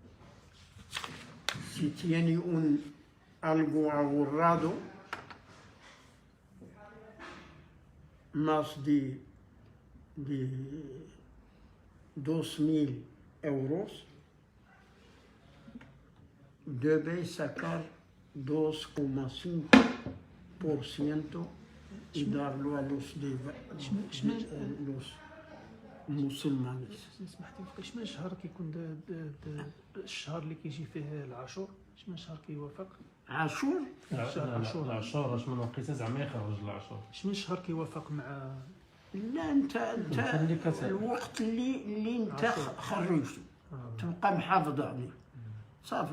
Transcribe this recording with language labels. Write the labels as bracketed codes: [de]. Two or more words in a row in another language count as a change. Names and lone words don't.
[es] Si tiene algo ahorrado, más de 2.000 euros, debe sacar 2,5% y darlo a los musulmanes. [ar] سمحتي شمن الشهر كيكون الشهر اللي كيجي فيه العاشور شمن الشهر كيوافق عاشور؟ العاشور اش من وقيته زعما يخرج العاشور شمن الشهر كيوافق مع لا انت الوقت اللي انت خرجته تبقى محافظ عليه صافي.